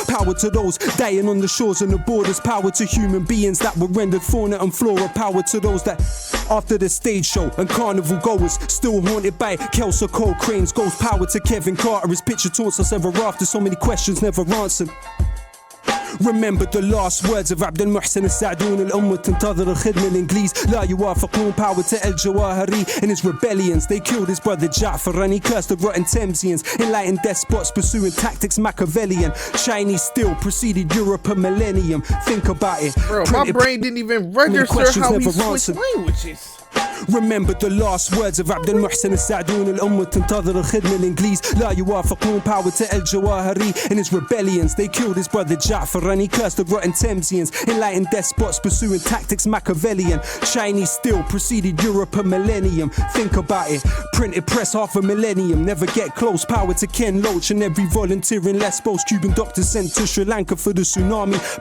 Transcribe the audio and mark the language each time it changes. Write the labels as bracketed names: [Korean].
[English] Power to those dying on the shores and the borders. Power to human beings that were rendered fauna and flora. Power to those that after the stage show and carnival goers still haunted by Kelso Cole Crane's ghost. Power to Kevin Carter, his picture taunts us ever after. So many questions never answered. Remember the last words of [Arabic] عبد المحسن السعدون الأمة تنتظر الخدمة الإنجليز لا يوافقون. [English] Power to El Jawahiri and his rebellions. They killed his brother Ja'far and he cursed the rotten Thamesians. Enlightened despots pursuing tactics Machiavellian. Chinese still preceded Europe a millennium. Think about it. Bro, my brain didn't even register how we switched languages. Remember the last words of [Arabic] عبد المحسن السعدون الأمة تنتظر الخدمة الإنجليز لا يوافقون. [English] Power to El Jawahiri and his rebellions. They killed his brother Ja'far and he cursed the rotten Thamesians. Enlightened despots pursuing tactics Machiavellian. Chinese still preceded Europe a millennium. Think about it. Printed press half a millennium. Never get close. Power to Ken Loach and every volunteer in Lesbos. Cuban doctors sent to Sri Lanka for the tsunami.